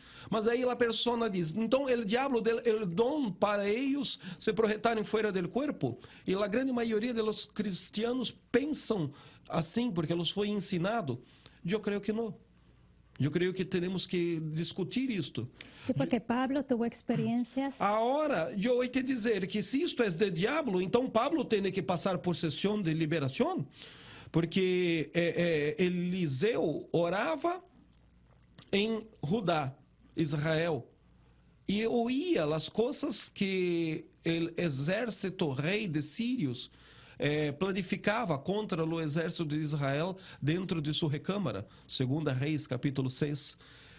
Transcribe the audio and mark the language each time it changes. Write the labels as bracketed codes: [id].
[pt] Mas aí a pessoa diz, então o diabo deu o dom para eles se projetarem fora do corpo? E a grande maioria dos cristianos pensam assim, porque eles foi ensinado. Eu creio que não. Eu creio que temos que discutir isto. [es] Sí, porque Pablo tuvo experiencias. [pt] Agora, eu vou te dizer que se isto é de diabo, então Pablo tem que passar por sessão de liberação, porque Eliseu orava em Judá, Israel, e oía as coisas que o exército rei de Sírios planificava contra o exército de Israel dentro de sua recâmara, 2 Reis, capítulo 6.